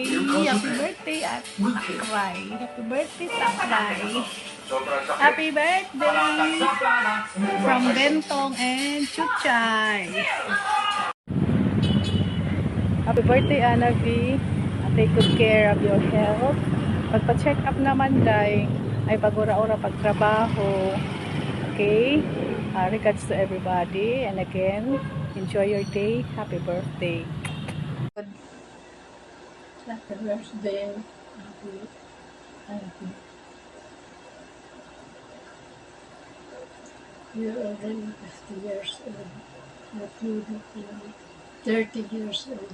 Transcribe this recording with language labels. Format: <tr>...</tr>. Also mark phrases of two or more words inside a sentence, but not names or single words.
<en>Happy birthday at Takray! Happy birthday, Takray! Happy birthday from Bentong and Chuchay! Happy birthday, Anavi! Take good care of your health.</en> <ceb>Pagpa-check up naman, day, ay pag-ura-ura pagtrabaho.</ceb> <en>Okay? Regards to everybody. And again, enjoy your day. Happy birthday. Happy birthday, Auntie. You're already 50 years old, but you look like 30 years old.</en>